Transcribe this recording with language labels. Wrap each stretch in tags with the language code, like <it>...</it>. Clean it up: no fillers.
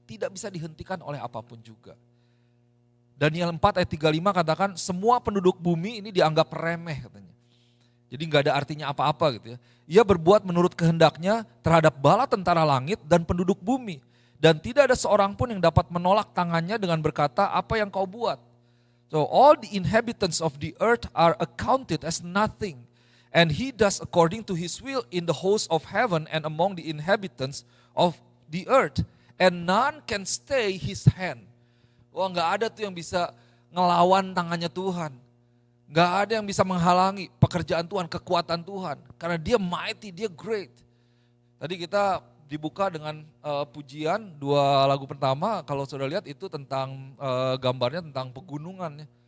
<id>Tidak bisa dihentikan oleh apapun juga. Daniel 4 ayat 35 katakan semua penduduk bumi ini dianggap remeh katanya. Jadi gak ada artinya apa-apa gitu ya. Ia berbuat menurut kehendaknya terhadap bala tentara langit dan penduduk bumi. Dan tidak ada seorang pun yang dapat menolak tangannya dengan berkata apa yang kau buat.</id> <en>So all the inhabitants of the earth are accounted as nothing. And he does according to his will in the host of heaven and among the inhabitants of the earth. And none can stay his hand.</en> <id>Wah gak ada tuh yang bisa ngelawan tangannya Tuhan. Gak ada yang bisa menghalangi pekerjaan Tuhan, kekuatan Tuhan. Karena dia mighty, dia great. Tadi kita dibuka dengan pujian 2 lagu pertama. Kalau sudah lihat itu tentang gambarnya tentang pegunungan.</id>